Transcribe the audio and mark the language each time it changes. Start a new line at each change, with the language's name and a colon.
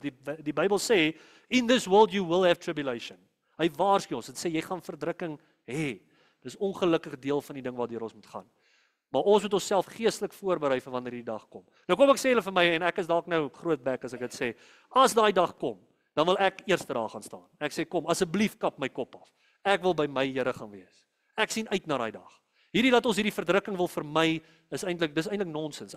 Afrikaans: Die Bybel sê
English: in this world you will have tribulation.
Afrikaans: Hy waarsku ons, dit sê jy gaan verdrukking hê. Dis ongelukkig deel van die ding waardeur ons moet gaan. Maar ons moet onsself geestelik voorberei vir wanneer die dag kom. Nou kom ek sê hulle vir my en ek is dalk nou groot bek as ek dit sê. As daai dag kom, dan wil ek eers daar gaan staan. Ek sê kom, asseblief kap my kop af. Ek wil by my Here gaan wees. Ek sien uit na daai dag. Hierdie dat ons hierdie verdrukking wil vermy is eintlik nonsens.